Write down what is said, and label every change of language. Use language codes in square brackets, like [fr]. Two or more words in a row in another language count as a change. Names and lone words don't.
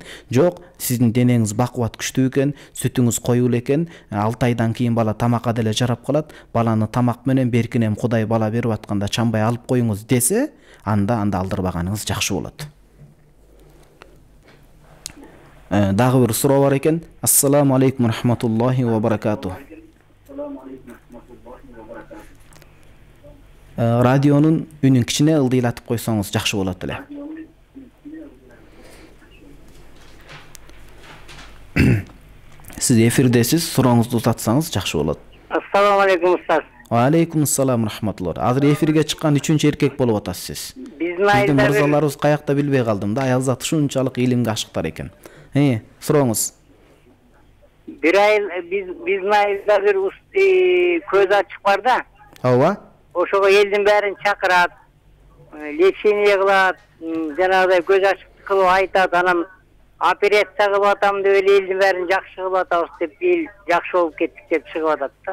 [ky] Жок, сиздин денеңиз бакубат күчтүү экен, сүтүңүз коюл экен, 6 айдан кийин бала тамакка деле жарап калат, баланы тамак менен беркинем Кудай бала берип атканда чамбай алып коюңуз десе, анда алдырбаганыңыз жакшы болот. Дагы бир суроо бар экен. [ar] السلام عليكم رحمة الله و بركاته. [ky] Радионун үнүн кичине ылдыйлатып койсоңуз жакшы болот эле. Сиз эфирдесиз, сурооңузду узатсаңыз жакшы болот. [ar] السلام عليكم أستاذ. و عليكم السلام رحمة الله. [ky] Азыр эфирге чыккан 3-чү эркек болуп атасыз. Биздин мырзаларыбыз каякта билбей калдым да, аялзат ушунчалык илимге ашыктар экен. Сурооңуз. Биздин айылда бир көз ачык бар да. Ооба. Ошого элдин бәрин чакырат, лечение кылат, жанагыдай көз ачык кылып айтат, анан операция кылып атам деп элдин бәрин жакшы кылып атабыз деп, эл жакшы болуп кеттик деп чыгып атат да.